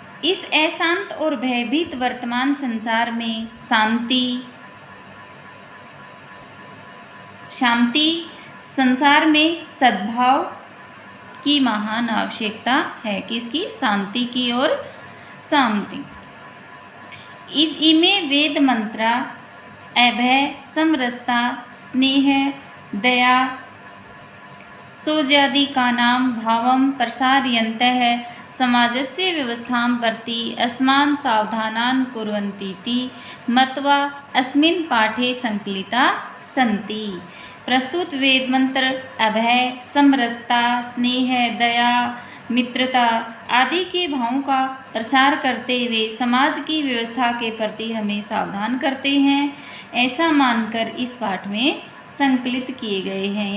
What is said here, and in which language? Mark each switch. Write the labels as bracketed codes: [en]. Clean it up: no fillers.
[hi] इस अशांत और भयभीत वर्तमान संसार में शांति, संसार में सद्भाव की महान आवश्यकता है। किसकी? शांति की और शांति। [sa] इमे वेद मंत्रा अभय, समरसता, स्नेह, दया, सौजादिकानां भावं प्रसारयन्तः समाजस्य व्यवस्थां प्रति अस्मान् सावधानान् कुर्वन्तीति मत्वा अस्मिन् पाठे संकलिता सन्ति। [hi] प्रस्तुत वेद मंत्र अभय, समरसता, स्नेह, दया, मित्रता आदि के भावों का प्रसार करते हुए समाज की व्यवस्था के प्रति हमें सावधान करते हैं, ऐसा मानकर इस पाठ में संकलित किए गए हैं।